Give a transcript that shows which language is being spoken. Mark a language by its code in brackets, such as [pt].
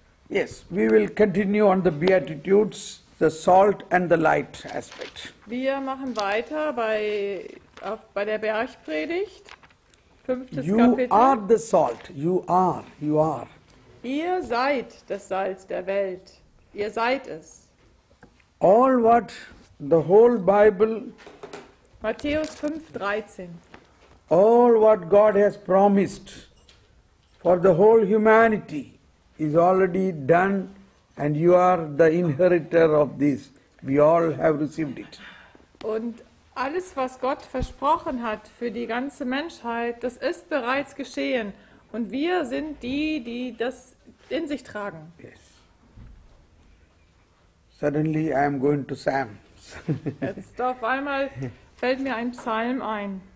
[en] Yes, we will continue on the Beatitudes, the salt and the light aspect. [de] Wir machen weiter bei der Bergpredigt, 5. [en] You [de] Kapitel. [en] are the salt. You are. [de] Ihr seid das Salz der Welt. Ihr seid es. [en] All what the whole Bible, [de] Matthäus 5,13. [en] all what God has promised for the whole humanity is already done, and you are the inheritor of this. We all have received it. [de] Und alles, was Gott versprochen hat für die ganze Menschheit, das ist bereits geschehen. Und wir sind die, die das in sich tragen. [en] Yes. Suddenly I am going to Psalms. [de] Jetzt auf einmal fällt mir ein Psalm ein.